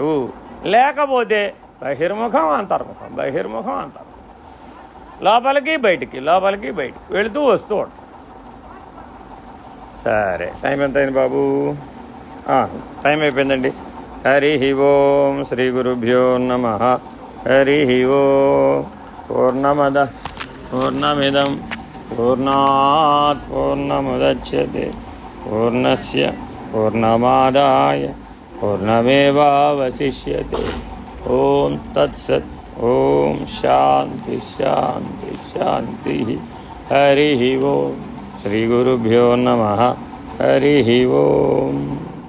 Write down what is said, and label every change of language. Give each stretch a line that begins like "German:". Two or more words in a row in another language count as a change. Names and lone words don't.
Telugu: లేకపోతే బహిర్ముఖం అంతర్ముఖం, బహిర్ముఖం అంతర్ముఖం, లోపలికి బయటికి వెళుతూ వస్తూ ఉంటాం. సరే, టైం ఎంత అయింది బాబు? టైం అయిపోయిందండి.
Sanskrit: హరి ఓం శ్రీ గురుభ్యో నమః. హరి ఓం. పూర్ణమద పూర్ణమిదం పూర్ణాత్ పూర్ణముదచ్యతే పూర్ణస్య పూర్ణమాదాయ పూర్ణమేవావశిష్యతే. ఓం తత్సత్. ఓం శాంతి శాంతి శాంతి. హరి ఓం శ్రీ గురుభ్యో నమః. హరి ఓం.